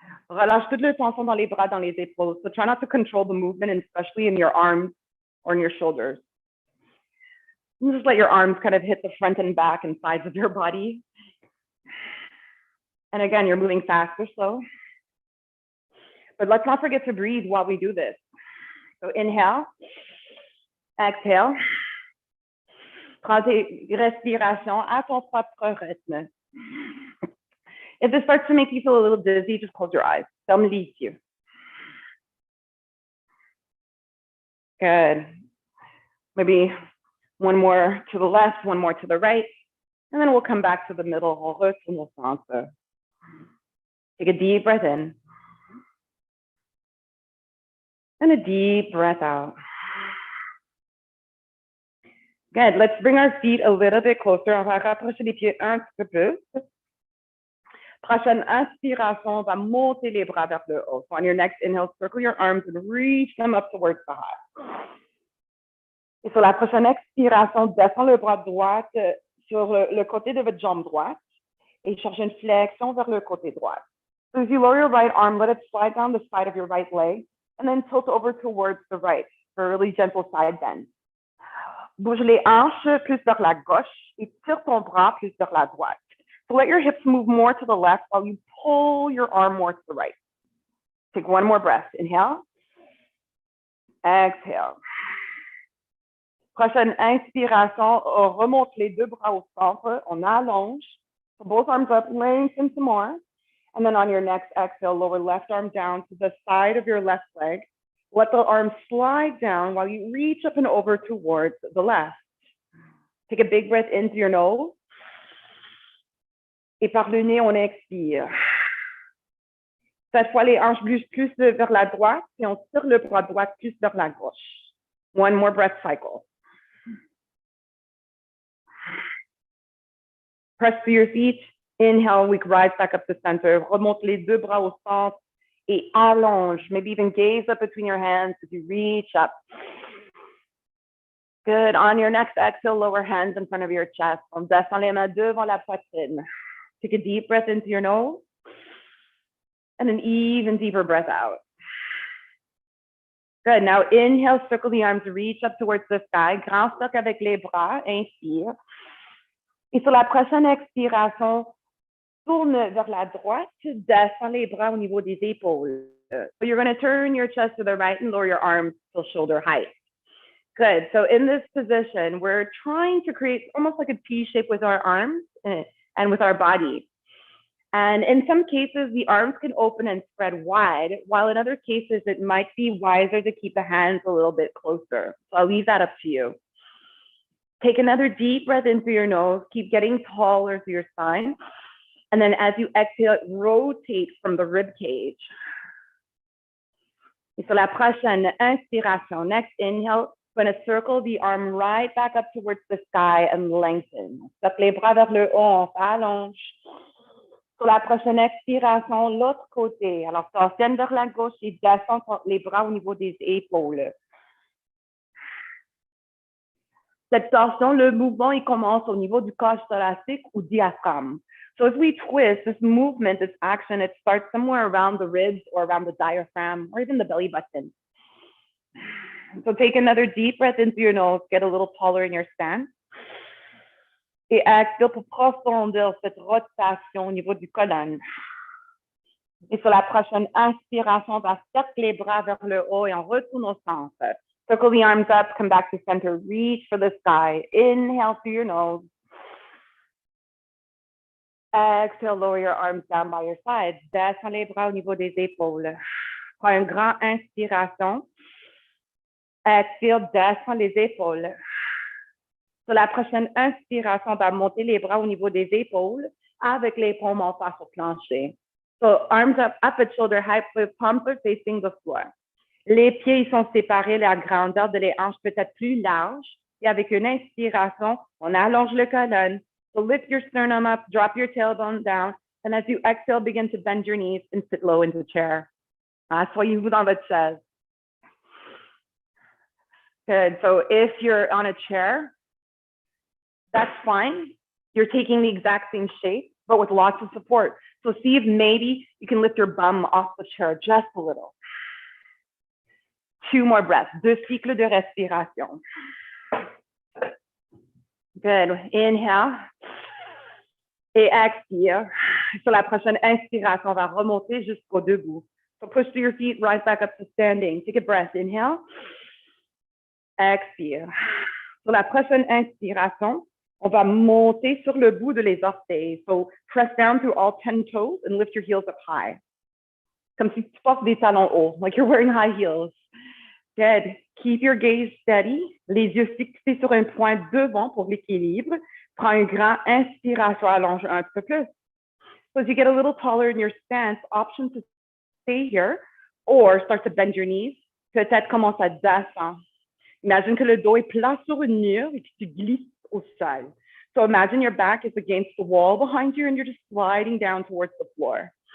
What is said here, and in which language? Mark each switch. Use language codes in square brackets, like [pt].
[fr] Relâche toute la tension dans les bras, dans les épaules. [en] So try not to control the movement, and especially in your arms or in your shoulders. You just let your arms kind of hit the front and back and sides of your body. And again, you're moving fast or slow. But let's not forget to breathe while we do this. So inhale, exhale. [fr] Prends tes respirations à ton propre rythme. [en] If this starts to make you feel a little dizzy, just close your eyes. [fr] Ferme les yeux. [en] Good. Maybe one more to the left, one more to the right, and then we'll come back to the middle. [fr] On retourne au centre. [en] Take a deep breath in. And a deep breath out. Good. Let's bring our feet a little bit closer. [fr] On va rapprocher les pieds un petit peu plus. Prochaine inspiration, on va monter les bras vers le haut. [en] So on your next inhale, circle your arms and reach them up towards the heart. [fr] Et sur la prochaine expiration, descends le bras droit sur le côté de votre jambe droite et cherche une flexion vers le côté droit. [en] So as you lower your right arm, let it slide down the side of your right leg and then tilt over towards the right for a really gentle side bend. [fr] Bouge les hanches plus vers la gauche et tire ton bras plus vers la droite. [en] So let your hips move more to the left while you pull your arm more to the right. Take one more breath. Inhale. Exhale. [fr] Prochaine inspiration, on remonte les deux bras au centre. On allonge. [en] So both arms up, lengthen some more. And then on your next exhale, lower left arm down to the side of your left leg. Let the arm slide down while you reach up and over towards the left. Take a big breath into your nose. [fr] Et par le nez, on expire. Cette fois, les hanches bougent plus vers la droite et on tire le bras droit plus vers la gauche. [en] One more breath cycle. Press to your feet. Inhale, we rise back up to center. [fr] Remonte les deux bras au centre et allonge. [en] Maybe even gaze up between your hands as you reach up. Good. On your next exhale, lower hands in front of your chest. [fr] On descend les mains devant la poitrine. [en] Take a deep breath into your nose and an even deeper breath out. Good. Now inhale, circle the arms, reach up towards the sky. [fr] Grand stock avec les bras. Inspire. Et sur la prochaine expiration, tourne vers la droite, descends les bras au niveau des épaules. [en] So you're going to turn your chest to the right and lower your arms till shoulder height. Good. So in this position, we're trying to create almost like a T shape with our arms and with our body. And in some cases, the arms can open and spread wide, while in other cases, it might be wiser to keep the hands a little bit closer. So I'll leave that up to you. Take another deep breath in through your nose. Keep getting taller through your spine. And then as you exhale, rotate from the rib cage. [fr] Et sur la prochaine inspiration, [en] next inhale, we're going to circle the arm right back up towards the sky and lengthen. [fr] Stoppe les bras vers le haut, on s'allonge. Sur la prochaine expiration, l'autre côté. Alors, torsionne vers la gauche et descends les bras au niveau des épaules. Cette torsion, le mouvement, il commence au niveau du cage thoracique ou diaphragme. [en] So as we twist, this movement, this action, it starts somewhere around the ribs or around the diaphragm or even the belly button. So take another deep breath into your nose, get a little taller in your stance. [fr] Et expire pour profondir cette rotation au niveau du colonne. Et sur la prochaine inspiration, on va cercler les bras vers le haut et on retourne au centre. [en] Circle the arms up, come back to center, reach for the sky. Inhale through your nose. Exhale, lower your arms down by your sides. [fr] Descends les bras au niveau des épaules. Prends une grande inspiration. Expire, descends les épaules. Sur la prochaine inspiration, on va monter les bras au niveau des épaules avec les paumes en face au plancher. [en] So arms up at shoulder height, with palms are facing the floor. [fr] Les pieds ils sont séparés, la grandeur de les hanches peut être plus large. Et avec une inspiration, on allonge le colonne. [en] So lift your sternum up, drop your tailbone down, and as you exhale, begin to bend your knees and sit low into the chair. [fr] Soyez-vous dans votre chaise. [en] Good. So if you're on a chair, that's fine. You're taking the exact same shape, but with lots of support. So see if maybe you can lift your bum off the chair just a little. 2 more breaths. [fr] 2 cycles de respiration. [en] Good. Inhale. [fr] Et expire. Sur la prochaine inspiration, on va remonter jusqu'au debout. [en] So push to your feet, rise back up to standing. Take a breath. Inhale. [fr] Expire. Sur la prochaine inspiration, on va monter sur le bout de les orteils. [en] So press down through all 10 toes and lift your heels up high. [fr] Comme si tu portes des talons hauts, [en] like you're wearing high heels. Good. Keep your gaze steady. [fr] Les yeux fixés sur un point devant pour l'équilibre. Prends une grande inspiration, allonge un peu plus. [en] So as you get a little taller in your stance, option to stay here or start to bend your knees. [fr] Peut-être commence à descendre. Imagine que le dos est plat sur une mur et que tu glisses au sol. [en] So imagine your back is against the wall behind you and you're just sliding down towards the floor.